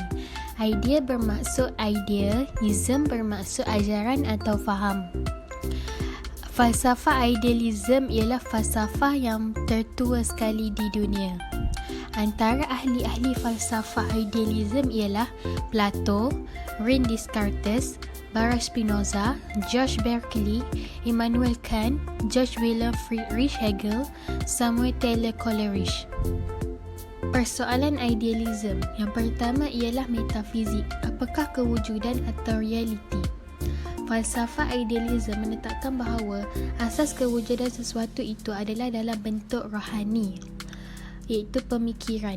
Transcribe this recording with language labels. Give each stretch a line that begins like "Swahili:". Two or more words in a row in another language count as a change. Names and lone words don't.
Malay: Idea bermaksud idea, ism bermaksud ajaran atau faham. Falsafah idealism ialah falsafah yang tertua sekali di dunia. Antara ahli-ahli falsafah idealism ialah Plato, René Descartes, Baruch Spinoza, George Berkeley, Immanuel Kant, George Wilhelm Friedrich Hegel, Samuel Taylor Coleridge. Persoalan idealism yang pertama ialah metafizik. Apakah kewujudan atau realiti? Falsafah idealism menetapkan bahawa asas kewujudan sesuatu itu adalah dalam bentuk rohani, iaitu pemikiran.